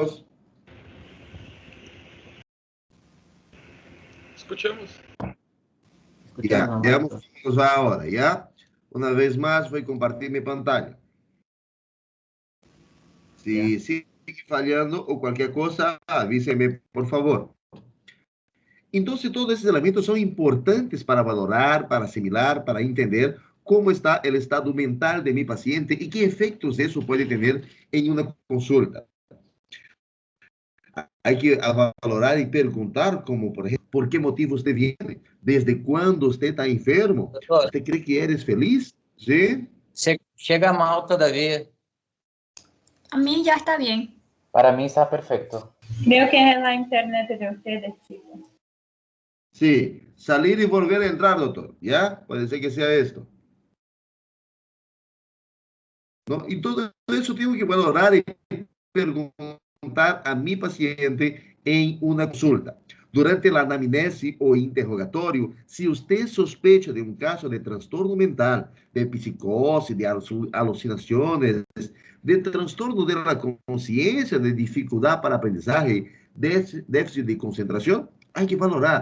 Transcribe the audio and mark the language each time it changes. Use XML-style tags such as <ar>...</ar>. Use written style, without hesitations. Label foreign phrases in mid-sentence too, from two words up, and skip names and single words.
<es>Escuchamos. Ya, veamos cómo nos va ahora, ¿ya? Una vez más voy a compartir mi pantalla. Si sigue fallando o cualquier cosa, avíseme, por favor.</es> <pt>Entonces, todos esses elementos são importantes para valorar, para assimilar, para entender como está o estado mental de meu paciente e que efeitos isso pode ter em uma consulta. Há que valorar e perguntar, como, por exemplo, por que motivo você vem? Desde quando você está enfermo? Doutor, Você crê que eres feliz? Sim? chega mal todavía.</pt> <es>A mí ya está bien. Para mí está perfecto. Creo que es la internet de ustedes, chicos.</es> <pt>Sim.</pt> <es>Salir e volver a entrar, doutor.</es> <pt>¿Ya? Pode ser que seja esto. ¿No?</pt> <es>Y todo eso tengo que valorar y preguntar a mi paciente en una consulta. Durante la anamnese o interrogatorio, si usted sospecha de un caso de trastorno mental, de psicosis, de alucinaciones, de trastorno de la conciencia, de dificultad para aprendizaje, déficit de concentración, hay que valorar.</es>